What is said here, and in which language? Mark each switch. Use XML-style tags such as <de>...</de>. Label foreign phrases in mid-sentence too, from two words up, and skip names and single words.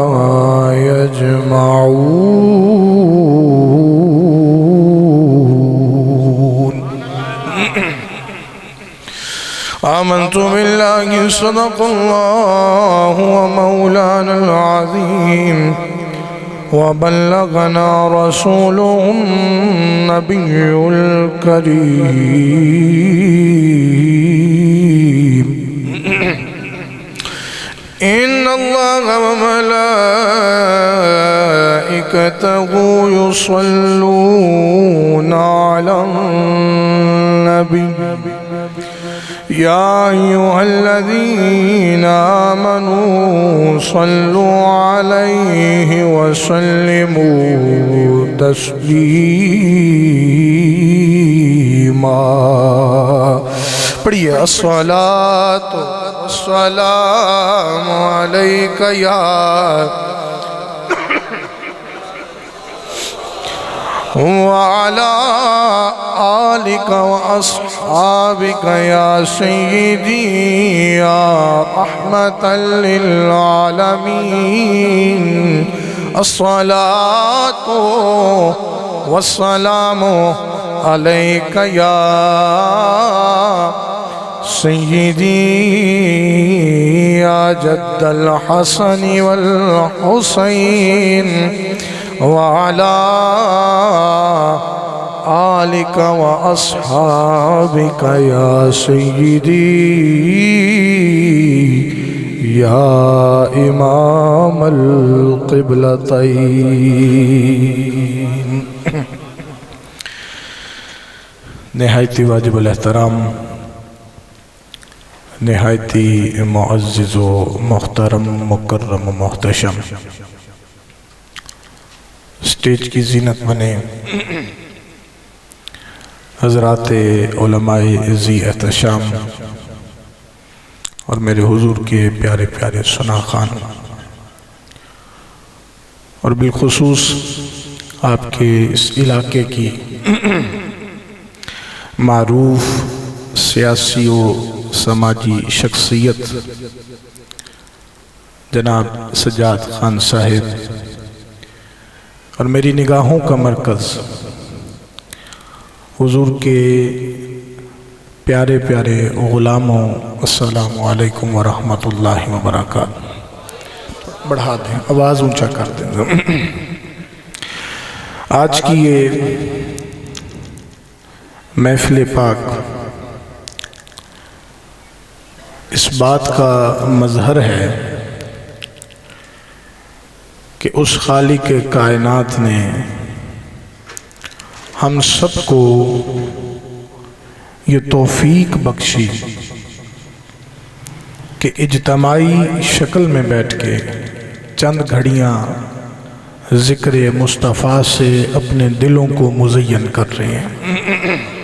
<ar>يجمعون آمنت بالله صدق الله ومولانا العظيم وبلغنا رسوله النبي الكريم إن الله و ملائكته يصلون على النبي يا أيها الذين آمنوا صلوا عليه وسلموا تسليما. पढ़िए الصلاة والسلام عليك يا وعلى آلك وأصحابك يا سيدي يا رحمة للعالمين الصلاة والسلام عليك يا سيدي يا جد الحسن والحسين وعلى آلك وأصحابك يا سيدي يا إمام القبلتين.</ar> <ur>نہایتی واجب الاحترام، نہایتی معزز و محترم مکرم محتشم اسٹیج کی زینت بنے حضرات علمائے ذی احتشام اور میرے حضور کے پیارے پیارے ثنا خان اور بالخصوص آپ کے اس علاقے کی معروف سیاسی و سماجی شخصیت جناب سجاد خان صاحب اور میری نگاہوں کا مرکز حضور کے پیارے پیارے غلاموں,</ur> <ar>السلام عليكم ورحمة الله وبركاته.</ar> <ur>بڑھا دیں، آواز اونچا کر دیں۔ آج کی یہ محفل پاک اس بات کا مظہر ہے کہ اس خالق کائنات نے ہم سب کو یہ توفیق بخشی کہ اجتماعی شکل میں بیٹھ کے چند گھڑیاں ذکر مصطفیٰ سے اپنے دلوں کو مزین کر رہے ہیں.</ur>